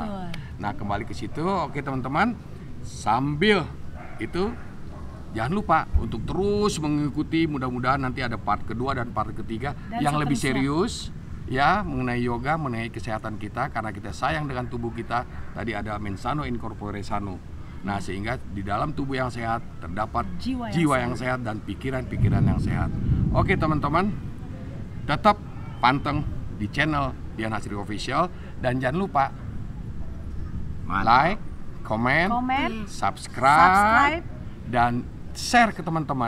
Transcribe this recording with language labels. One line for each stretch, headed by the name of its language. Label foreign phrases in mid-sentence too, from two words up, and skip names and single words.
Indonesian: Nah, kembali ke situ. Oke teman-teman, sambil itu jangan lupa untuk terus mengikuti, mudah-mudahan nanti ada part kedua dan part ketiga Dan yang lebih seterusnya. serius ya mengenai yoga, mengenai kesehatan kita karena kita sayang dengan tubuh kita. Tadi ada
Latin: mens sano in corpore sano.
Indonesian: Nah, sehingga di dalam tubuh yang sehat terdapat Jiwa yang yang sehat dan pikiran-pikiran yang sehat. Oke, teman-teman. Tetap panteng di channel Dian Hasri Official dan jangan lupa like, komen, subscribe, dan share ke teman-teman.